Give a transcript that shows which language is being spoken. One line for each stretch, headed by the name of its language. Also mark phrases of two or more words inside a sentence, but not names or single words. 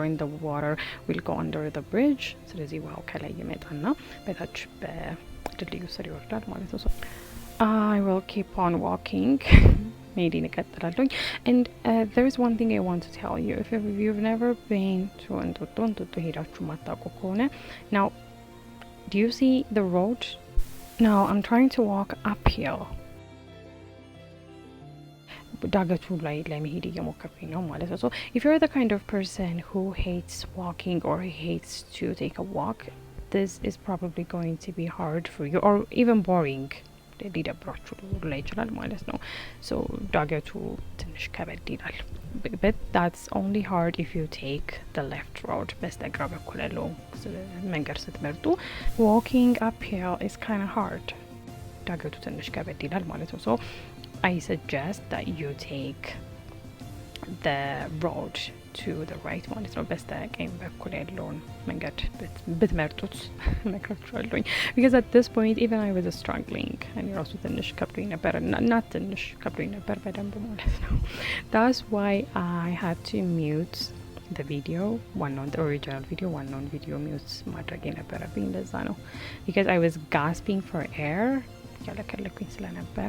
English: in the water will go under the bridge.
Amharic: ስለዚህ ውሃው ከላይ ይመጣና በታች በድልድዩ ስር ይወርዳል ማለት ነው.
English: So I will keep on walking.
Amharic: መሄዴን እቀጥላለሁኝ.
English: And there is one thing I want to tell you. If you've never been to እንጦጦ
Amharic: ሄዳችሁ ማታውቁ ከሆነ,
English: now do you see the road? Now I'm trying to walk uphill.
Amharic: ዳገቱ ላይ ለመሄድ እየሞከርኩኝ ነው ማለት ነው.
English: So if you're the kind of person who hates walking or hates to take a walk, this is probably going to be hard for you, or even boring.
Amharic: ሊደብራችሁ ላይ ይችላል ማለት ነው. So ዳገቱ ትንሽ ከበድ ይላል.
English: But that's only hard if you take the left road.
Amharic: በስተግራ በኩል ያለው መንገድ ስትመርጡ,
English: walking uphill is kind of hard.
Amharic: ዳገቱ ትንሽ ከበድ ይላል ማለት ነው.
English: So I suggest that you take the road to the right
Amharic: ማለት ነው. በስተቀኝ በኩል ያለውን መንገድ ብትመርጡት እመክራችኋለሁኝ.
English: Because at this point even I was struggling.
Amharic: እኔ ራሱ ትንሽ ከብዶኝ ነበር እና ትንሽ ከብዶኝ ነበር በደንብ ማለት ነው.
English: That's why I had to mute the video, the original video,
Amharic: video mute ማድረግ የነበረብኝ እንደዛ ነው.
English: Because I was gasping for air
Amharic: ያለከለኩኝ ስለነበረ.